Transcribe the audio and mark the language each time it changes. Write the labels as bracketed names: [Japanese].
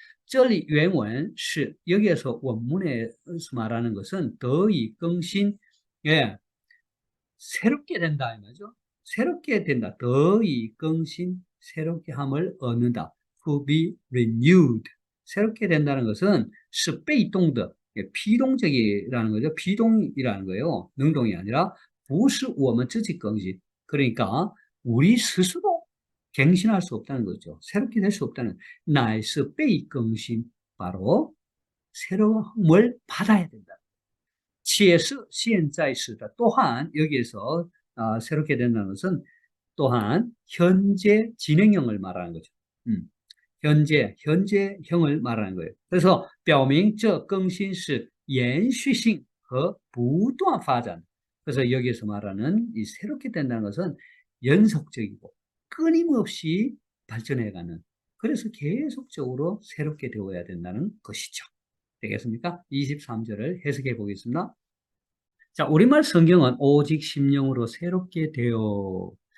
[Chinese] 这里原文是 [Korean] 여기에서 원문에서 말하는 것은 [Chinese] 得以更新, [Korean] 예, 새롭게 된다 이 말이죠. 새롭게 된다. [Chinese] 得以更新, [Korean] 새롭게 함을 얻는다. [English] To be renewed. [Korean] 새롭게 된다는 것은 [Chinese] 是被动的, [Korean] 비동적이라는 거죠. 비동이라는 거예요. 능동이 아니라 [Chinese] 不是我们自己更新. [Korean] 그러니까 우리 스스로 갱신할 수 없다는 거죠. 새롭게 될 수 없다는 [Chinese] 乃是被更新, [Korean] 바로 새로움을 받아야 된다. [Chinese] 且是现在时的 [Korean] 또한 여기에서 새롭게 된다는 것은 또한 현재 진행형을 말하는 거죠. 현재형을 말하는 거예요. 그래서 [Chinese] 表明这更新是延续性和不断发展. [Korean] 그래서 여기에서 말하는 이 새롭게 된다는 것은 연속적이고 끊임없이 발전해가는, 그래서 계속적으로 새롭게 되어야 된다는 것이죠. 되겠습니까? 23절을 해석해 보겠습니다. 자, 우리말 성경은 오직 심령으로 새롭게 되어.